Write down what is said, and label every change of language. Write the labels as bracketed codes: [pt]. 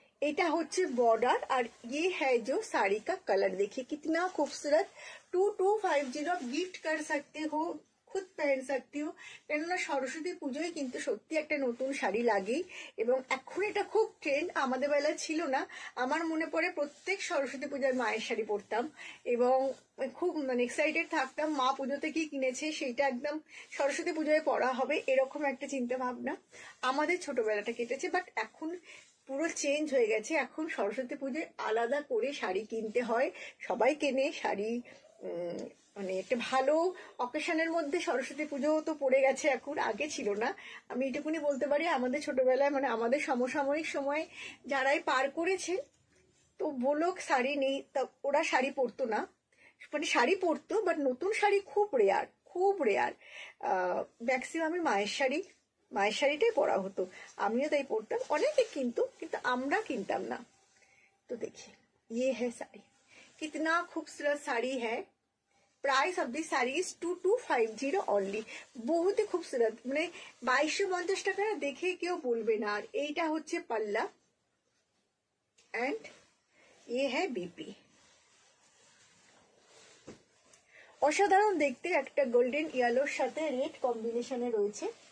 [bn] এটা হচ্ছে [hi] बॉर्डर और ये है जो साड़ी का कलर, देखिए कितना खूबसूरत। 2250 गिफ्ट कर सकते हो, খুদ পহন सकती हूँ। [bn] কেননা সরস্বতী পুজোয় কিন্তু সত্যি একটা নতুন শাড়ি লাগেই, এবং এখন এটা খুব ট্রেন্ড, আমাদের বেলায় ছিল না। আমার মনে পড়ে প্রত্যেক সরস্বতী পূজায় মায়ের শাড়ি পরতাম এবং খুব মানে এক্সাইটেড থাকতাম, মা পুজোতে কি কিনেছে সেইটা একদম সরস্বতী পুজোয় পরা হবে, এরকম একটা চিন্তা ভাবনা আমাদের ছোটবেলাটা কেটেছে। বাট এখন পুরো চেঞ্জ হয়ে গেছে, এখন সরস্বতী পুজোয় আলাদা করে শাড়ি কিনতে হয়, সবাই কেনে শাড়ি। মানে একটা ভালো অকেশনের মধ্যে সরস্বতী পুজো তো পড়ে গেছে এখন, আগে ছিল না। আমি এটুকুনি বলতে পারি আমাদের ছোটবেলায় মানে আমাদের সমসাময়িক সময় যারাই পার করেছে, তো বলো শাড়ি নেই, তা ওরা শাড়ি পরতো না, মানে শাড়ি পরতো বাট নতুন শাড়ি খুব রেয়ার, খুব রেয়ার। ম্যাক্সিমামই মায়ের শাড়িটাই পরা হতো, আমিও তাই পরতাম। অনেকে কিন্তু আমরা কিনতাম না। [hi] तो देखिए ये है साड़ी, कितना खूबसूरत साड़ी है। [en] Price of this sari is 2250 only. [hi] বহুত খুবসুরত, [bn] মানে 2250 টাকা দেখে কেউ বলবে না। আর এইটা হচ্ছে পাল্লা এন্ড [hi] ये है बीपी। [bn] অসাধারণ দেখতে, একটা গোল্ডেন ইয়েলোর সাথে রেড কম্বিনেশনে রয়েছে।